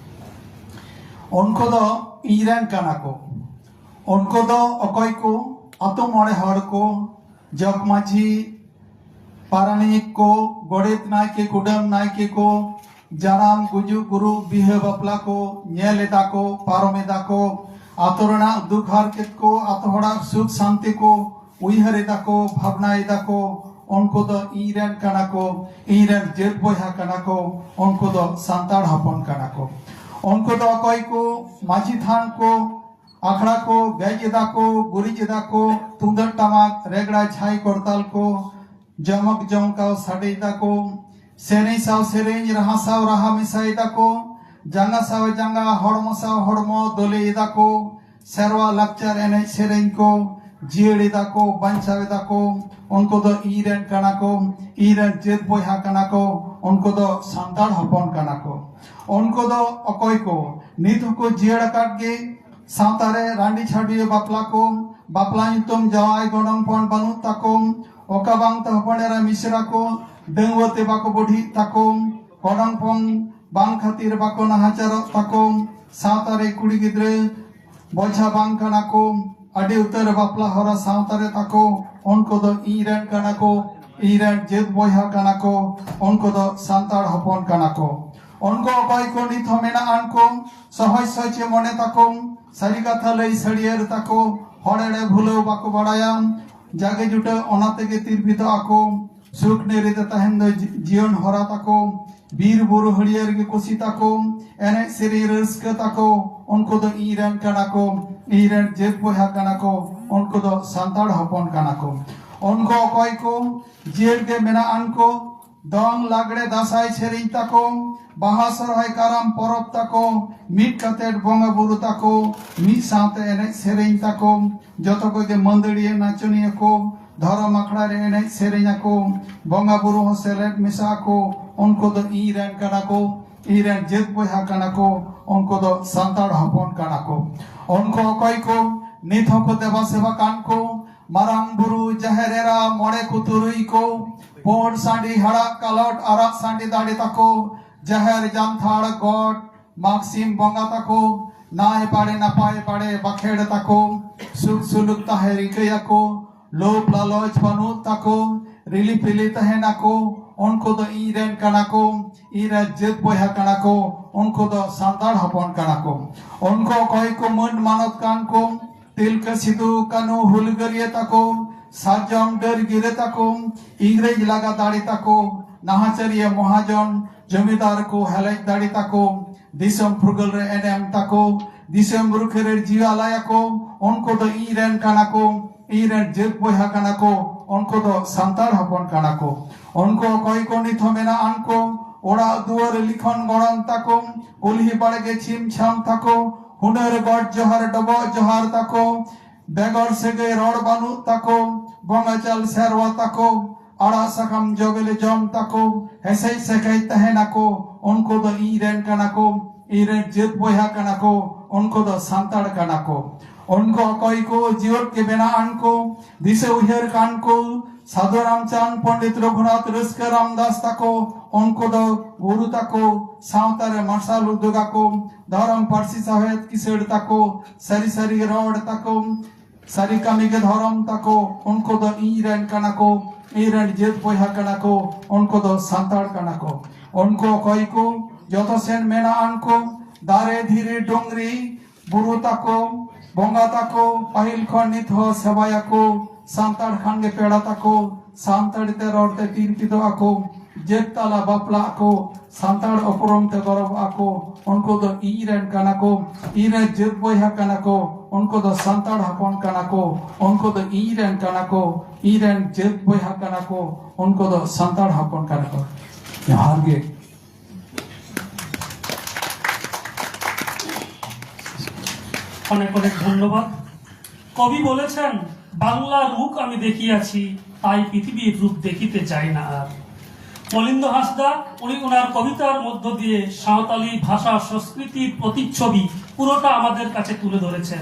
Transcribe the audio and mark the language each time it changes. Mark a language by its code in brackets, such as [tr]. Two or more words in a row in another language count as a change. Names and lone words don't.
[sat] उनको दो ईरान काना को, उनको दो अकय को, अतो मरे हर को, जग माझी पारानिक को, गड़ेत नायके कुडम नायके को, जानाम गुजु गुरु बिहे बपला को, न्यालेदा को, पारमेदा को, आतोरना दुख हारकेत को, आतोहड़ा सुख शांति को, उइहरेदा को, भावनाएदा को, उनको दो ईरान काना को, ईरान जेल बोहा काना को, उनको दो सांताड़ हपन काना को। उनको तो अकय को, माझी थान को, आखड़ा को, गैजेदा को, गुरीजेदा को, तुंदर टमाक, रेगड़ा छाई करताल को, जमक जमकाव साडेदा को, सेरें साव सेरें, रहा साव रहा मिसाइदा को, जांगा साव जांगा, हड़मो साव हड़मो दोलेदा को, सेरवा लक्चर एने सेरें को, जियड़ेदा को, बंचावेदा को, उनको तो ईरान काना को, ईरान जेद बोहा काना को, उनको तो सांताड़ हपन काना को। उनको दो अकय को, नित को जियड़ काट गे, सावतारे रांडी छाड़िए बापला को, बापला तुम जवाई गणंग पन बनू ताको, ओकाबांग तहपनेरा मिश्रा को, डंगवते बाको बुढ़ी ताको, गणंग पन बांग खातिर बाको नहाचार ताको, सावतारे कुड़ी गिद्रे बोझा बांग काना को, अडी उतर बापला हरा सावतारे ताको, उनको दो ईरान काना को, ईरान जेद बोहा काना को, उनको दो सांताड़ हपन काना को। उनको अकय को नित मेना आनको, सहज सचे मने ताको, सारी कथा लई सड़ियर ताको, हड़ेड़े भूलो बाको बड़ाया, जागे जुटे ओनातेगे तिरबित आको, सुख नेरिते तहन दो जीवन हरा ताको, बीर बुरु हड़ियर गे कुसी ताको, एने सेरी रस्क ताको, उनको दो ईरान काना को, ईरान जेद बोहा काना को, उनको दो सांताड़ हपन काना को। उनको अकय को, जेल के मेना आनको, दंग लागड़े दासाई सेरें ताको, बाहा सरहाय काराम परब ताको, मिट कातेट बंगा बुरु ताको, मिट साथे एने सेरें ताको, जतो कोगे मंदड़िए नाचनिए को, धर्म आखड़ा रे एने सेरें को, बंगा बुरु हो सेलेट मिसा को, उनको दो ईरान काना को, ईरान जेद बोहा काना को, उनको दो सांताड़ हपन काना को। उनको अकय को, नित को देवा सेवा कान को, मारांग बुरु जहरेरा मोड़े को तुरुई को, पोड़ सांडी हड़ा कालट आरा सांडी दाड़ी ताको, जहर जानथाड़ गॉड माक्सिम बंगा ताको, नाय पाड़े नापाय पाड़े बखेड़ ताको, सुख सुलुक ताहे रिकया को, लोभ लालच बनू ताको, रिली पिली ताहे नाको, उनको दो ईरान काना को, ईरान जेद बोहा काना को, उनको दो सांताड़ हपन काना को। उनको अकय को मन मानत कान को, तिलका सिधु कानू हुलगरिए ताको, साजम डर गिरे ताको, इंग्रेज लगा दाड़ी ताको, नाहाचारिया महाजन जमीदार को हेलेज दाड़ी ताको, दिसम फुरगल रे एनेम ताको, दिसम रुखेर जीवालाया को, उनको तो ईरान काना को, ईरान जेद बोहा काना को, उनको तो सांताड़ हपन काना को। उनको अकय को नित मेना आनको, ओड़ा दुआर लिखन गड़न ताको, कुल्ही बाड़गे छिम छाम ताको, हुनर गड़ जोहार डबो जोहार ताको, बेगर सेगे रोड बानू ताको, बंगाचाल सेरवा ताको, आड़ा साकाम जोबेले जम ताको, हेसै सेकै तहेनाको, उनको दो ईरान काना को, ईरान जेद बोहा काना को, उनको दो सांताड़ काना को। उनको अकय को, जीवट के बेना आनको, दिसे उहेर कान को, साधु रामचांद पंडित रघुनाथ रस्का रामदास ताको, उनको दो गुरु ताको, सावतारे मार्शल उद्योगा को, धर्म पारसी साहेब किसेड़ ताको, सरी सरी रोड ताको, सारी कामी के धर्म ताको, उनको दो ईरान काना को, ईरान जेद बोहा काना को, उनको दो सांताड़ काना को। उनको अकय को, जतो सेन मेना आनको, दारे धीरे डोंगरी बुरु ताको, बंगा ताको, पाहिल खन नित हो सेवाया को, santar khange peda tako santari te rorte tirpito ako jetala bapla ako santar oporom te gorob ako unko do iren kanako iren jet boyha kanako unko do santar hapon kanako unko do iren kanako iren jet boyha kanako unko do santar hapon kanako harge [bn] অনেক অনেক ধন্যবাদ। কবি বলেছেন, বাংলার রূপ আমি দেখিয়াছি, তাই পৃথিবীর রূপ দেখিতে চাই না আর। মলিন্দ হাঁসদা উনি ওনার কবিতার মধ্য দিয়ে সাঁওতালি ভাষা সংস্কৃতির প্রতিচ্ছবি পুরোটা আমাদের কাছে তুলে ধরেছেন।